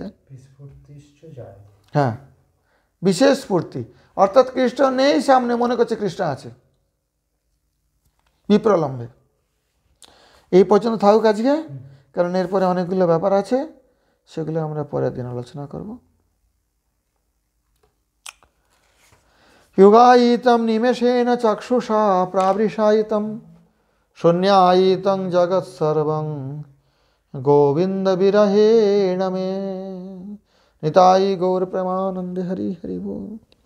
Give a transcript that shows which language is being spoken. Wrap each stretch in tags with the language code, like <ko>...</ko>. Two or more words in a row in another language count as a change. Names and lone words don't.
<bn>হ্যাঁ, বিশেষ স্ফূর্তি অর্থাৎ কৃষ্ণ নেই সামনে, মনে করছে কৃষ্ণ আছে বিপ্রলম্বে। এই পর্যন্ত থাকুক আজকে, কারণ এরপরে অনেকগুলো ব্যাপার আছে, সেগুলো আমরা পরের দিন আলোচনা করব।</bn> <sa>युगायितं निमेषेण चक्षुषा प्रावृषायितं शून्यायितं जगत्सर्वं गोविन्दविरहेण मे।</sa> <bn>নিতাই গৌর প্রেমানন্দে হরি হরি বোল।</bn>